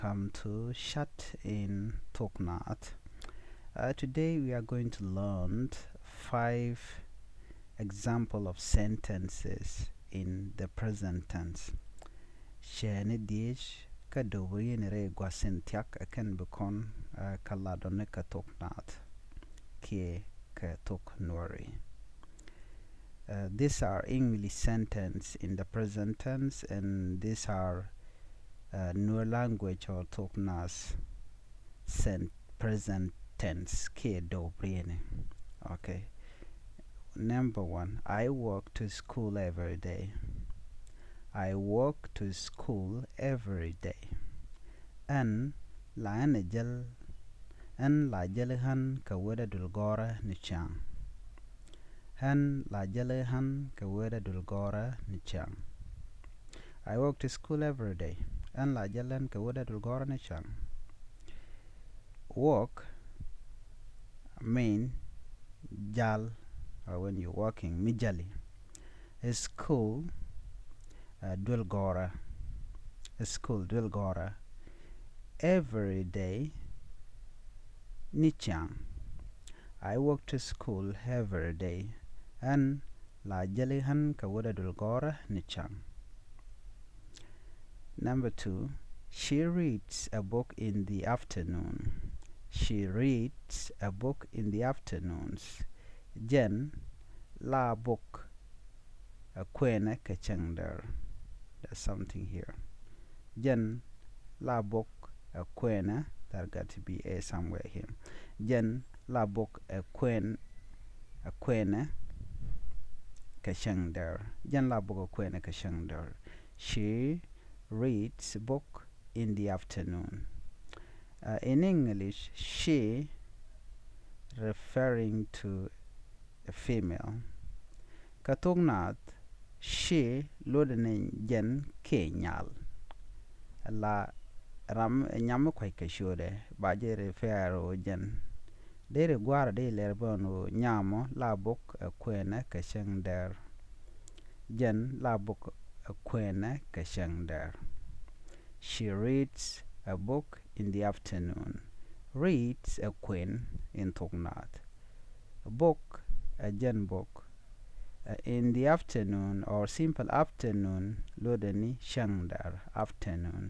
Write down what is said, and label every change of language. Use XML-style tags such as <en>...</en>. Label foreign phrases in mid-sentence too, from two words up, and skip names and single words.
<en>Welcome to Chat in Thok Nath. Today we are going to learn 5 example of sentences in the present tense.</en> <nus>Shane dish ka dowi ni re gwasin tiak akan bekon kaladone ka Thok Nath kie ka Thok Nueri.</nus> <en>These are English sentences in the present tense, and these are Nuer language or Thok Nath present tense</en> <nus>ke do briene.</nus> <en>Okay. Number 1, I walk to school every day. I walk to school every day.</en> <nus>An la jel han ka weda dulgora ni chang. Han la jele han ka weda dulgora ni chang.</nus> <en>I walk to school every day.</en> <nus>An la jelen ka weda dulgora ni chang.</nus> <en>Walk mean jal, or when you're walking mijali. School dulgora. School dulgora. Every day</en> <nus>ni chang.</nus> <en>I walk to school every day.</en> <nus>An la jele han ka weda dulgora ni chang.</nus> <en>Number 2, she reads a book in the afternoon. She reads a book in the afternoons.</en> <nus>Jen la book a kwene kachangder.</nus> <en>There's something here.</en> <nus>Jen la book a kwene.</nus> <en>There got to be a somewhere here.</en> <nus>Jen la book a kwene kachangder. Jen la book a kwene kachangder.</nus> <en>She reads a book in the afternoon. In English, she referring to a female.</en> <nus>Ka Thok Nath, she lodene jen ke nyal. La ram nyam kwai ka shode ba je refer o jen. De re gwara de lerban o nyamo la book a kwene ka sheng der. Jen la book a kwene ka sheng der.</nus> <en>She reads a book in the afternoon. Reads a queen in Thok Nath. A book, a jen book. In the afternoon or simple afternoon,</en> <nus>lodeni shangdar,</nus> <en>afternoon.</en>